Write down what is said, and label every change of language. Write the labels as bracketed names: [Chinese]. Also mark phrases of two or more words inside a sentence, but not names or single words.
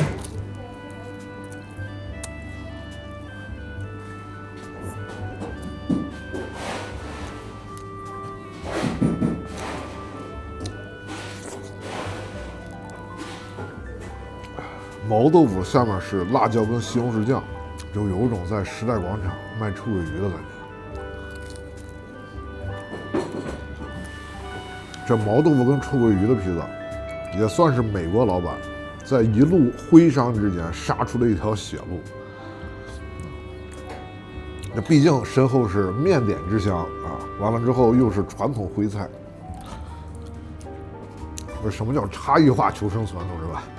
[Chinese] 毛豆腐下面是辣椒跟西红柿酱，就有一种在时代广场賣臭鳜魚的感覺。這毛豆腐跟臭鳜魚的披薩，也算是美國老闆在一路徽商之間殺出了一條血路。那畢竟身後是麵點之鄉啊，完了之後又是傳統徽菜。什麼叫差異化求生存，同志們？